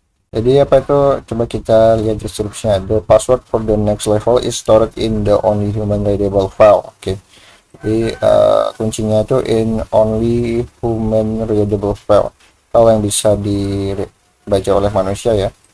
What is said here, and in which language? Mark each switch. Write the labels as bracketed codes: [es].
[id] Jadi apa itu, coba kita lihat deskripsinya. [en] The password for the next level is stored in the only human readable file. [id] Oke, jadi kuncinya itu [en] in only human readable file, [id] file yang bisa dibaca oleh manusia ya.